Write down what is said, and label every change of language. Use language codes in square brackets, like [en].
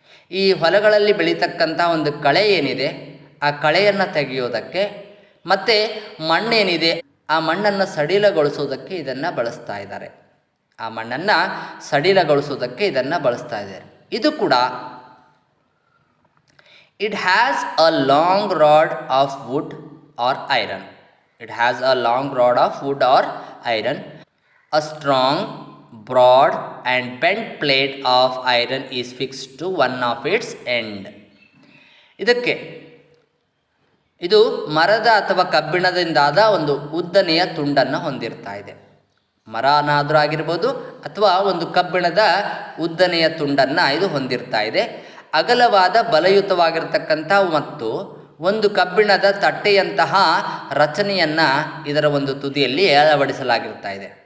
[kn] ಈ ಹೊಲಗಳಲ್ಲಿ ಬೆಳೀತಕ್ಕಂಥ ಒಂದು ಕಳೆ ಏನಿದೆ, ಆ ಕಳೆಯನ್ನು ತೆಗೆಯೋದಕ್ಕೆ ಮತ್ತು ಮಣ್ಣೇನಿದೆ ಆ ಮಣ್ಣನ್ನು ಸಡಿಲಗೊಳಿಸೋದಕ್ಕೆ ಇದನ್ನು ಬಳಸ್ತಾ ಇದ್ದಾರೆ. ಆ ಮಣ್ಣನ್ನು ಸಡಿಲಗೊಳಿಸೋದಕ್ಕೆ ಇದನ್ನು ಬಳಸ್ತಾ ಇದ್ದಾರೆ. ಇದು ಕೂಡ [en] It has a long rod of wood or iron. It has a long rod of wood or iron. A strong, broad and bent plate of iron is fixed to one of its end. [kn] ಇದು ಮರದ ಅಥವಾ ಕಬ್ಬಿಣದಿಂದಾದ ಒಂದು ಉದ್ದನೆಯ ತುಂಡನ್ನು ಹೊಂದಿರ್ತಾ ಇದೆ. ಮರನಾದರೂ ಆಗಿರ್ಬೋದು ಅಥವಾ ಒಂದು ಕಬ್ಬಿಣದ ಉದ್ದನೆಯ ತುಂಡನ್ನು ಇದು ಹೊಂದಿರ್ತಾ ಇದೆ. ಅಗಲವಾದ ಬಲಯುತವಾಗಿರ್ತಕ್ಕಂಥ ಮತ್ತು ಒಂದು ಕಬ್ಬಿಣದ ತಟ್ಟೆಯಂತಹ ರಚನೆಯನ್ನು ಇದರ ಒಂದು ತುದಿಯಲ್ಲಿ ಅಳವಡಿಸಲಾಗಿರ್ತಾ ಇದೆ.